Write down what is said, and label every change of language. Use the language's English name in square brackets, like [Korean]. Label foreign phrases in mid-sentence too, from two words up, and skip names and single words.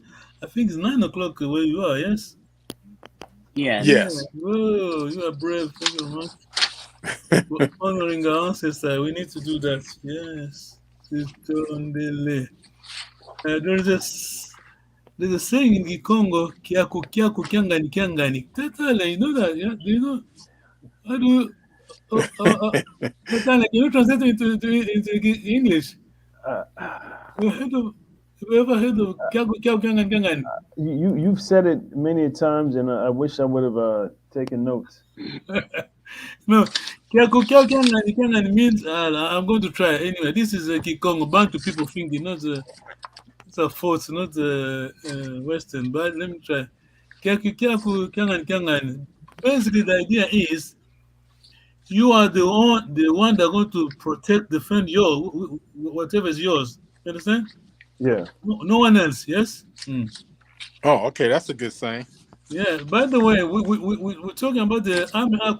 [English] I think it's 9 o'clock where you are, yes? Yes. Yes. Whoa, you are brave. Thank you very much. We're honoring our ancestors. We need to do that. Yes. Tuto on the left. There's There's a saying in Kikongo, [Kongo] kiaku kiaku kiangani kiangani. [English] Tetale, you know that? Yeah? Do you know? How do you, Tetale, can you translate it into English? Have you ever heard of [Kongo] kiaku kiaku kiangani kiangani? [English] You've said it many times, and I wish I would have taken notes. No, [Kongo] kiaku kiaku kiangani kiangani [English] means, I'm going to try. Anyway, this is a Kikongo. Bantu people think it's a force, not Western, but let me try. [Kongo] Kiaku kiaku kiangani kiangani. [English] Basically, the idea is you are the one that's going to protect, defend whatever is yours. You understand? Yeah. No one else. Yes. Oh, okay, that's a good saying. Yeah. By the way, we're talking about the Ame Aku.